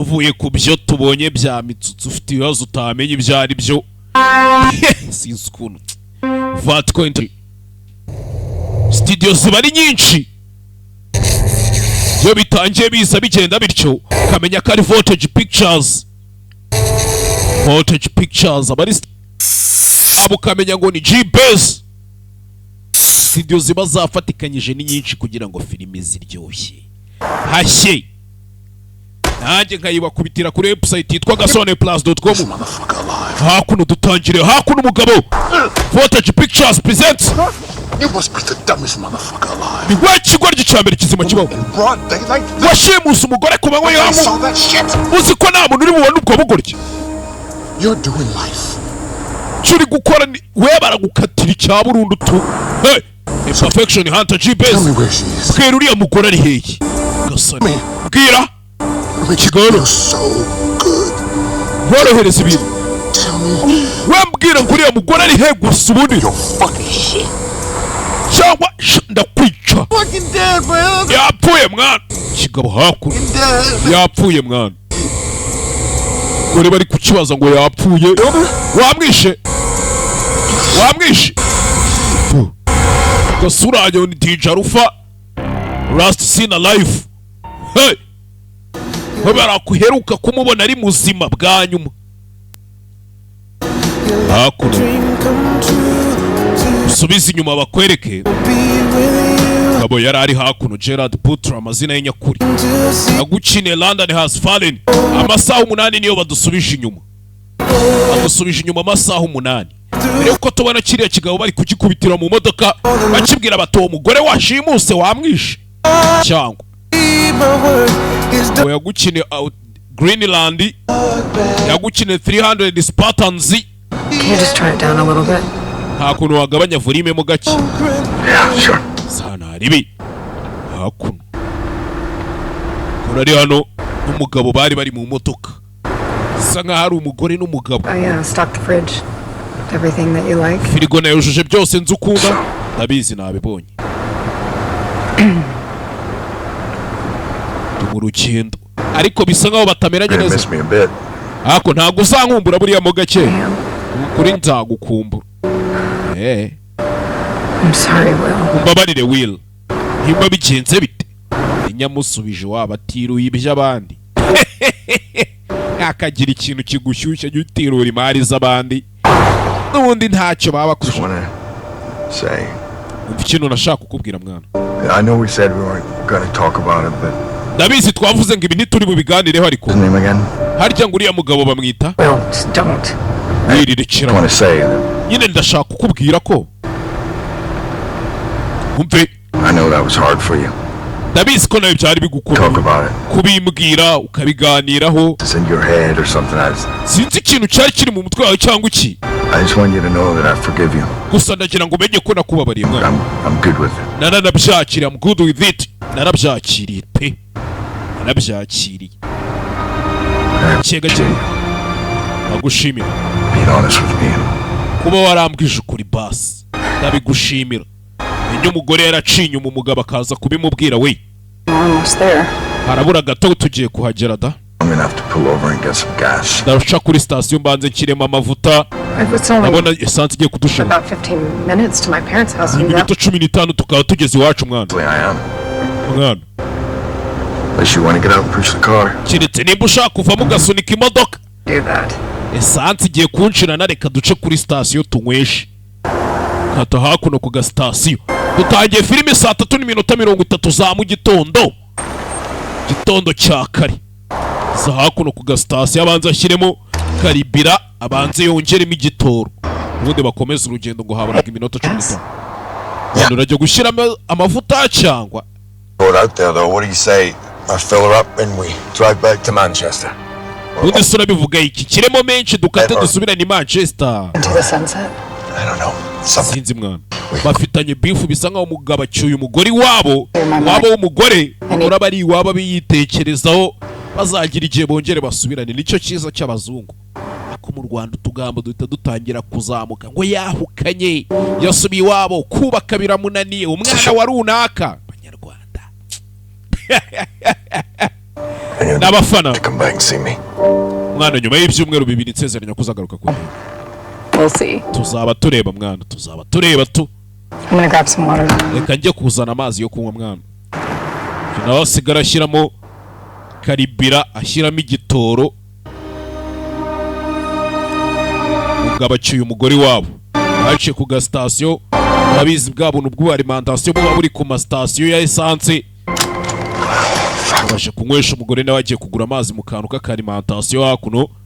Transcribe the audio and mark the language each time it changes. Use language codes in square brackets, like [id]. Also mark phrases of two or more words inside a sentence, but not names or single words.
[rw] uvuye ku byo tubonye bya mitsutsu ufite ibibazo utamenye ibyo ari byo sinzi ukuntu vatko entry studio ziba ari nyinshi iyo bitangiye biza bigenda bityo ukamenya ko ari voltage pictures aba ari abo ukamenya ngo ni G-Base. Studio ziba zafatikanyije ni nyinshi kugira ngo filimi ziryoshye hashye. Nanjye nkayibakubitira kuri website yitwa gasobanuye+.com. Hakuno dutangire, hakuno umugabo [en] Voltage Pictures presents. You must be the dumbest motherfucker alive. [rw] Ni wakigoryi cyambere kizima kibaho. Washimusa umugore ku manywa yamu. Uzi ko nta muntu uri bubone ubwo bugoryi. [en] You're doing life. [rw] Churi gukora ni we baragukatira cya burundu tu. [en] Hey, Imperfection Hunter G-Base. Tell me where she is. [rw] Bwira uriya mugore ari hehe? Gasani. Bwira. [en] You're so good. [rw] Worohereza ibintu. [en] Tell me. [rw] Wambwira ngo uriya mugore ari hehe gusa ubundi. [en] You're fucking shit. [rw] Cyangwa ndakwica. [en] Fucking dead, bro. [rw] Yapfuye mwana. Kigabo hakuno. Yapfuye mwana. Gore bari kukibaza ngo yapfuye. Wamwishe. Gasura ni DJ Rufa. [en] Last seen alive. Hey. [rw] Babara kuheruka kumubona ari muzima bwa nyuma. Hakuno. Subiza inyuma bakwereke. Kabo yarari hakuno Gerard Butler amazina y'inyakuri. Agukine London has fallen. Amasaha 8 niyo badusubije inyuma. Badusubije inyuma amasaha 8. Rero ko tubona kiriya kigabo bari kugikubitira mu modoka bakibwira bato umugore washimuse wamwishe. Cyangwa yagukine Greenland yagukine 300 Spartans. [en] Can you just turn it down a little bit? [rw] Hakuno wagabanya volume mo gake. [en] Yeah, sure. [rw] Sana ribi. Hakuno. Kurari hano n'umugabo bari mu motoka. Sanga hari umugore n'umugabo. [en] Oh yeah, stock the fridge. Everything that you like. [rw] Firigo nayo yujuje byose nzukunda. Ndabizi nabibonye. Tumurukendo. Ariko bisa nkaho batameranye neza. Ako ntago uzankumbura buriya mo gake. Kuri nzagukumbura. [en] I'm sorry, Will. [rw] Umbabarire Will. Himba bigenze bite? Inyamusubije wabatiruye iby'abandi. Akagira ikintu kigushyushye gitirura imari z'abandi. Nubundi ntacyo baba kurusha. Umva ikintu nashaka kukubwira mwana. [en] I know we said we weren't going to talk about it, but [rw] Ndabizi twavuze ngo ibi ntituri bubiganireho ariko. Harya ngo uriya mugabo bamwita? [en] Well, don't. [rw] Wiririkira. Nyine ndashaka kukubwira ko. Umve. [en] I know that was hard for you. [rw] Ndabizi ko nawe byari bigukora. Kubimbwira ukabiganiraho. [en] It's in your head or something else. [rw] Sinzi ikintu cyari kiri mu mutwe wawe cyangwa iki. [en] I just want you to know that I forgive you. [rw] Gusa ndagira ngo umenye ko nakubabariye mwana. [en] I'm good with it. [rw] Narabyakiriye, [en] I'm good with it. [rw] Narabyakiriye pe. Narabyakiriye. Cyega cyega. Nagushimira. [en] Be honest with me. [rw] Kuba warambwije ukuri basi. Ndabigushimira. Iyo umugore yaracinye umugabo akaza kubimubwira we. [en] Almost there. [rw] Harabura gato tugiye kuhagera da. [en] I'm going to have to pull over and get some gas. [rw] Ndaruca kuri station mbanze kirema amavuta. Nabona essence igiye kudushira. [en] About 15 minutes to my parents' house. [rw] Iminota 15 tukaba tugeze iwacu mwana. [en] I am. [rw] Mwana. [en] Unless you want to get out and push the car. [rw] Kiretse nimba ushaka kuvamo gasunika imodoka. [en] Do that. [rw] Essence igiye kunshira na reka duce kuri station tunyweshe. Kata hakuno ku ga station. Dutangiye filime saa 3:30 za mu gitondo. Gitondo cya kare. Za hakuno ku ga station abanza ashyiremo karibira abanze yongeremo igitoro. Ubundi bakomeza urugendo ngo haburaga iminota 15. None urajya gushyira amavuta cyangwa. [en] Out there though, what do you say? I fill her up and we drive back to Manchester. [rw] Ubundi sura bivuga iki kiremo menshi dukate dusubirane Manchester. [en] Into the sunset. I don't know. [rw] Sinzi mwana. Bafitanye beef bisa nkaho umugabo acyuye umugore wabo w'umugore uraba ari iwabo biyitekerezaho bazagira igihe bongere basubirane. Nicyo cyiza cy'abazungu. Ako mu Rwanda utugambo duhita dutangira kuzamuka ngo yahukanye yasubiye iwabo kubaka biramunaniye umwana wa runaka Abanyarwanda. n'abafana [en] come back and see me. [rw] mwana nyuma y'ibyumweru bibiri nsezeranya kuzagaruka ku [en] We'll see. [rw] tuzaba tureba mwana tuzaba tureba tu [en] I'm gonna grab some water. [rw] reka njye kuzana amazi yo kunywa mwana nawe asigara ashyiramo karibira ashyiramo igitoro umugabo acyuye umugore wabo baciye ku gasitasiyo urabizi bwa buntu bw'ubualimentation buba buri ku masitasiyo ya esanse abasha kunywesha umugore nawe agiye kugura amazi mu kantu k'akaalimentation hakuno